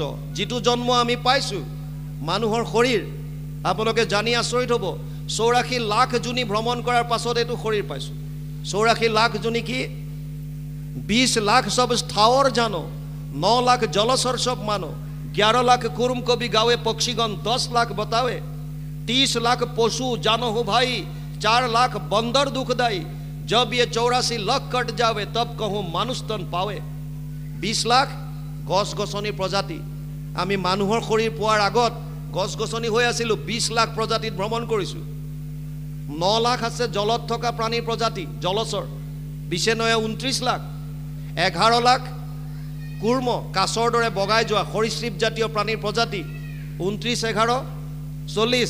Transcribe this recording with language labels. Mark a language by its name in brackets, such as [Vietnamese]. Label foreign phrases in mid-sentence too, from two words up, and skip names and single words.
[Assamese] যিটো জন্ম আমি পাইছোঁ মানুহৰ শৰীৰ, আপোনালোকে জানি আচৰিত হ'ব, 84 লাখ জুনি ভ্ৰমণ কৰাৰ পাছত এইটো শৰীৰ পাইছোঁ। 84 লাখ জুনি কি? [Hindi] 20 लाख सब स्थावर जानो, 9 लाख जलचर सब मानो, 11 लाख कुरुम कवि गावे पक्षीगण, 10 लाख बतावे, 30 लाख पशु जानो हो भाई, 4 लाख बंदर दुखदाई, जब ये 84 लाख कट जावे तब कहूँ मानुष तन पावे। [Assamese] 20 लाख गছ গছনিৰ প্ৰজাতি, আমি মানুহৰ শৰীৰ পোৱাৰ আগত গছ গছনি হৈ আছিলোঁ। 20 লাখ প্ৰজাতিত ভ্ৰমণ কৰিছোঁ। 9 লাখ আছে জলত থকা প্ৰাণীৰ প্ৰজাতি, জলচৰ। 29 লাখ। 11 লাখ কুৰ্ম, কাছৰ দৰে বগাই যোৱা সৰীসৃপ জাতীয় প্ৰাণীৰ প্ৰজাতি, 29 11 40।